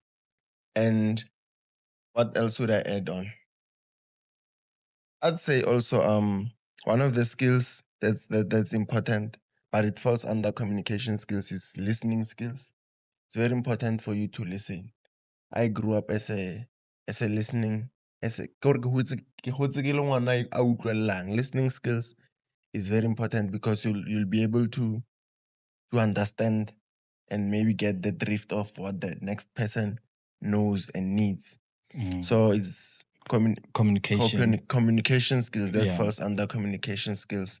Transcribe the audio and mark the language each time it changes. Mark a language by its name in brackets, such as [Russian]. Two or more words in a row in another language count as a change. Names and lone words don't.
[English] And what else would I add on? I'd say also one of the skills that's important, but it falls under communication skills, is listening skills. It's very important for you to listen. I grew up as a listening, as a [Southern Sotho] ke hotse ke le ngwana a utlwellang. [English] Listening skills is very important, because you'll be able to understand and maybe get the drift of what the next person knows and needs. mm. So it's Communication. communication skills that Yeah. falls under communication skills,